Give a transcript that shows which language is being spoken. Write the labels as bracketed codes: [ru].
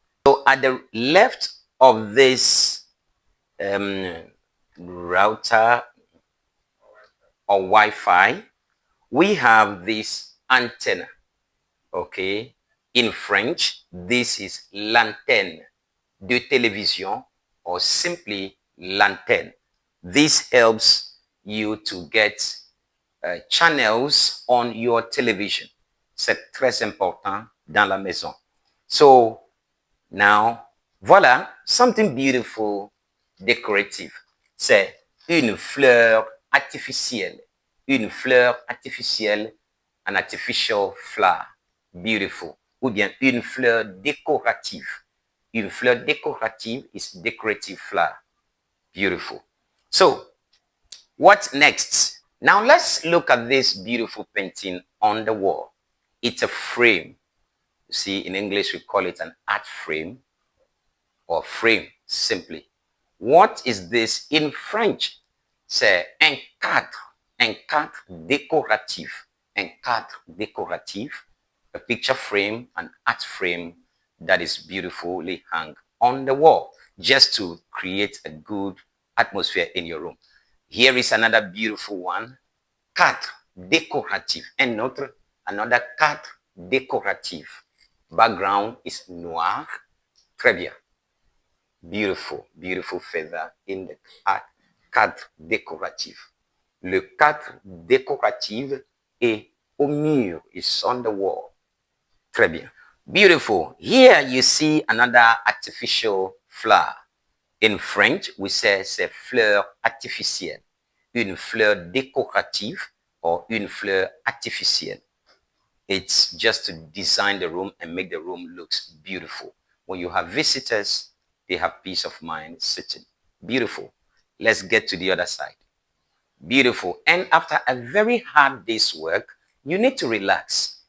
[en] So at the left of this router or Wi-Fi, we have this antenna. Okay. In French, this is [fr] l'antenne de télévision, [en] or simply l'antenne. This helps you to get channels on your television. [fr] C'est très important dans la maison. [en] So now, [fr] voilà, [en] something beautiful, decorative. [fr] C'est une fleur artificielle. Une fleur artificielle, [en] an artificial flower. Beautiful. [fr] Ou bien une fleur décorative. Une fleur décorative [en] is decorative flower. Beautiful. So, what next? Now let's look at this beautiful painting on the wall. It's a frame. You see, in English we call it an art frame, or frame simply. What is this in French? [fr] C'est un cadre décoratif. Un cadre décoratif, [en] a picture frame, an art frame that is beautifully hung on the wall, just to create a good atmosphere in your room. Here is another beautiful one, cadre décoratif, and another cadre décoratif. Background is noir. [fr] Très bien. [en] Beautiful, beautiful feather in the cadre décoratif. [fr] Le cadre décoratif est au mur, [en] is on the wall. [fr] Très bien. [en] Beautiful. Here you see another artificial flower. In French, we say [fr] c'est fleur artificielle. Une fleur décorative or une fleur artificielle. [en] It's just to design the room and make the room look beautiful. When you have visitors, they have peace of mind sitting. Beautiful. Let's get to the other side. Beautiful. And after a very hard day's work, you need to relax.